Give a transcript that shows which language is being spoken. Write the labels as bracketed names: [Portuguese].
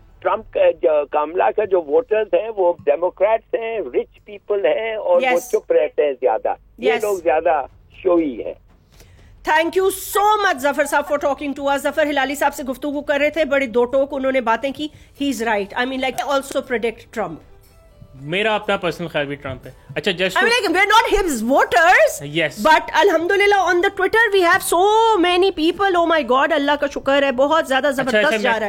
[Hindi] Trump कमला का जो voters हैं वो डेमोक्रेट्स हैं, रिच पीपल हैं, और वो चुप रहते हैं ज्यादा। ये लोग ज्यादा शोई हैं। [English] Thank you so much Zafar साहब for talking to us. [Hindi] Zafar Hilali साहब से गुफ्तगू कर रहे थे, बड़ी दो टोक उन्होंने बातें की। [English] He is right, I mean like also predict Trump. [Hindi] मेरा अपना पर्सनल ख्याल भी ट्रम्प है। अच्छा, just [English] I mean, like, we're not his voters, yes, but alhamdulillah on the Twitter we have so many people. Oh my God, [Hindi] अल्लाह का शुक्र है, बहुत ज्यादा जबरदस्त जा रहा है।